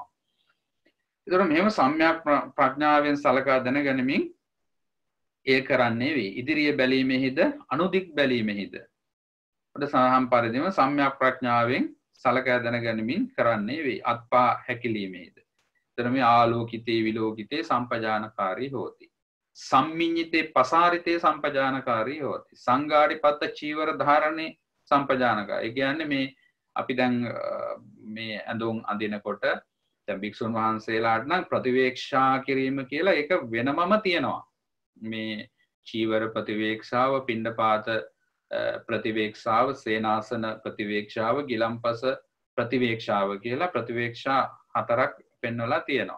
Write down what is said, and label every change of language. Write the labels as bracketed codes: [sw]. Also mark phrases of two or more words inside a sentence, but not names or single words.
[si] ඒතර මෙහෙම සම්‍යක් ප්‍රඥාවෙන් සලකා දැනගැනීමෙන් ඒ කරන්නේ වේ. ඉදිරිය බැලීමෙහිද අනුදික් බැලීමෙහිද ඔබ සාහම් පරිදිම සම්‍යක් ප්‍රඥාවෙන් සලකා දැනගැනීමෙන් කරන්නේ වේ. අත්පා හැකිලීමේද. ඒතර මේ [pi] ආලෝකිතේ විලෝකිතේ සම්පජානකාරී හෝති. සම්මිඤ්ඤිතේ පසාරිතේ සම්පජානකාරී හෝති. සංගාඩිපත්ත චීවර ධාරණේ සම්පජානකා. [si] ඒ කියන්නේ මේ අපි දැන් මේ ඇඳුම් අඳිනකොට දැන් භික්ෂුන් වහන්සේලාට නම් ප්‍රතිවේක්ෂා කිරීම කියලා ඒක වෙනමම තියෙනවා. මේ චීවර ප්‍රතිවේක්ෂාව, පිණ්ඩපාත ප්‍රතිවේක්ෂාව, සේනාසන ප්‍රතිවේක්ෂාව, ගිලම්පස ප්‍රතිවේක්ෂාව කියලා ප්‍රතිවේක්ෂා 4ක් පෙන්වලා තියෙනවා.